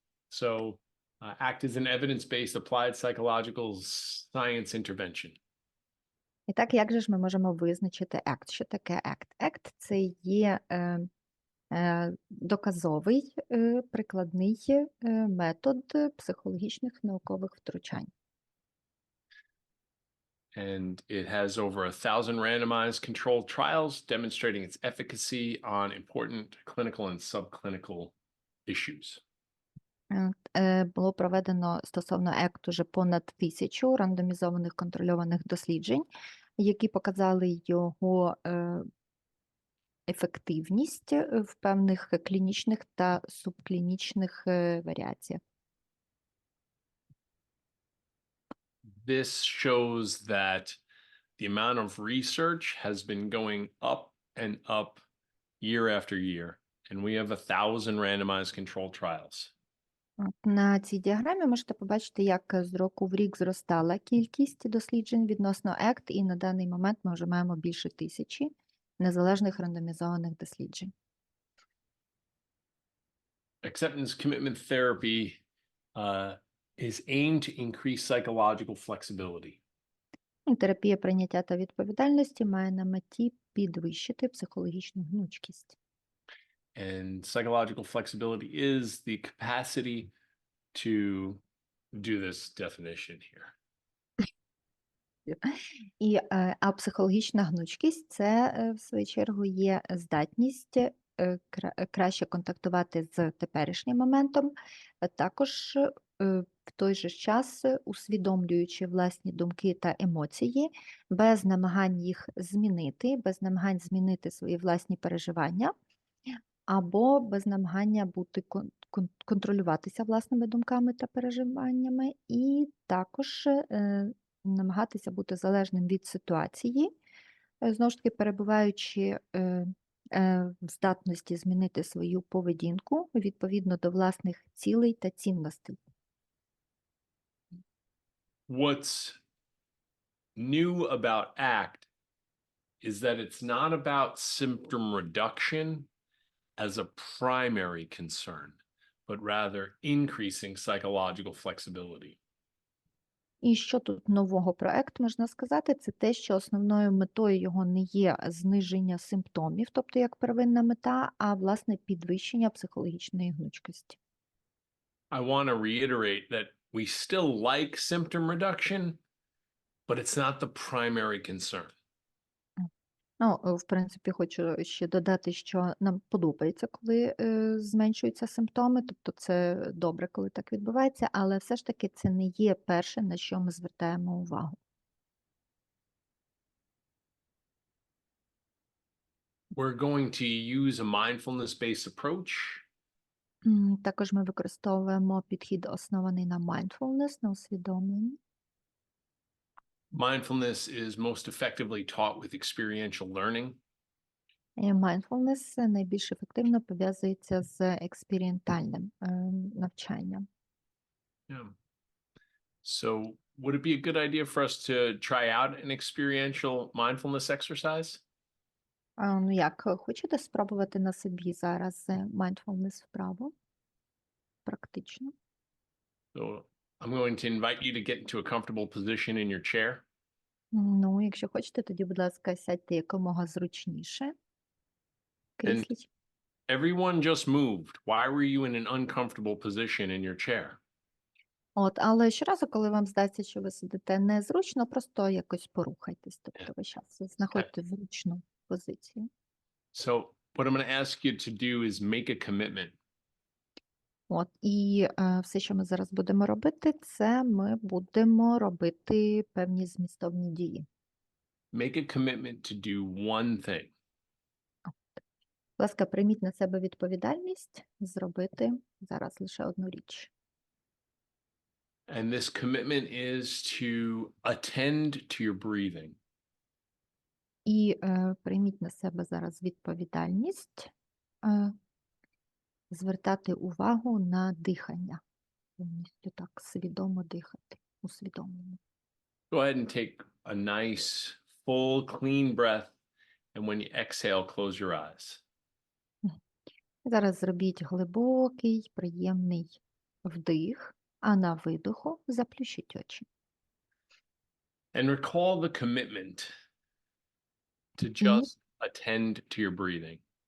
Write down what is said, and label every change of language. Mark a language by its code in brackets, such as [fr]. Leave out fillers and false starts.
[en] So, ACT is an evidence-based applied psychological science intervention. [uk] І так, як же ж ми можемо визначити ACT? Що таке ACT? ACT – це є доказовий, прикладний метод психологічних наукових втручань. [en] And it has over 1,000 randomized controlled trials demonstrating its efficacy on important clinical and subclinical issues. [uk] Було проведено стосовно ACT уже понад 1000 рандомізованих контрольованих досліджень, які показали його ефективність в певних клінічних та субклінічних варіаціях. [en] This shows that the amount of research has been going up and up year after year, and we have 1,000 randomized controlled trials. [uk] От на цій діаграмі можете побачити, як з року в рік зростала кількість досліджень відносно АСТ, і на даний момент ми вже маємо більше 1000 незалежних рандомізованих досліджень. [en] Acceptance commitment therapy is aimed to increase psychological flexibility. [uk] І терапія прийняття та відповідальності має на меті підвищити психологічну гнучкість. [en] And psychological flexibility is the capacity to do this definition here. [uk] А психологічна гнучкість – це, в свою чергу, є здатність краще контактувати з теперішнім моментом, а також в той же час усвідомлюючи власні думки та емоції, без намагань їх змінити, без намагань змінити свої власні переживання, або без намагання бути контролюватися власними думками та переживаннями, і також намагатися бути залежним від ситуації, знову ж таки перебуваючи в здатності змінити свою поведінку відповідно до власних цілей та цінностей. [en] What's new about ACT is that it's not about symptom reduction as a primary concern, but rather increasing psychological flexibility. [uk] І що тут нового про АСТ можна сказати, це те, що основною метою його не є зниження симптомів, тобто як первинна мета, а власне підвищення психологічної гнучкості. [en] I want to reiterate that we still like symptom reduction, but it's not the primary concern. [uk] Ну, в принципі, хочу ще додати, що нам подобається, коли зменшуються симптоми, тобто це добре, коли так відбувається, але все ж таки це не є перше, на що ми звертаємо увагу. [en] We're going to use a mindfulness-based approach. [uk] Також ми використовуємо підхід, оснований на mindfulness, на усвідомленні. [en] Mindfulness is most effectively taught with experiential learning. [uk] Mindfulness найбільш ефективно пов'язується з експериментальним навчанням. [en] Yeah. So would it be a good idea for us to try out an experiential mindfulness exercise? [uk] Ну як, хочете спробувати на собі зараз mindfulness вправу? Практично. [en] So I'm going to invite you to get into a comfortable position in your chair. [uk] Ну, якщо хочете, тоді, будь ласка, сядьте якомога зручніше. в кріслі. [en] Everyone just moved. Why were you in an uncomfortable position in your chair? [uk] От, але щоразу, коли вам здається, що ви сидите незручно, просто якось порухайтесь, тобто ви зараз знаходите зручну позицію. [en] So what I'm going to ask you to do is make a commitment. [uk] От, і все, що ми зараз будемо робити, це ми будемо робити певні змістовні дії. [en] Make a commitment to do one thing. [uk] Будь ласка, прийміть на себе відповідальність зробити зараз лише одну річ. [en] And this commitment is to attend to your breathing. [uk] І прийміть на себе зараз відповідальність звертати увагу на дихання. Повністю так свідомо дихати, усвідомлено. [en] Go ahead and take a nice, full, clean breath. And when you exhale, close your eyes. [uk] Зараз зробіть глибокий, приємний вдих, а на видоху заплющіть очі. [en] And recall the commitment to just attend to your breathing.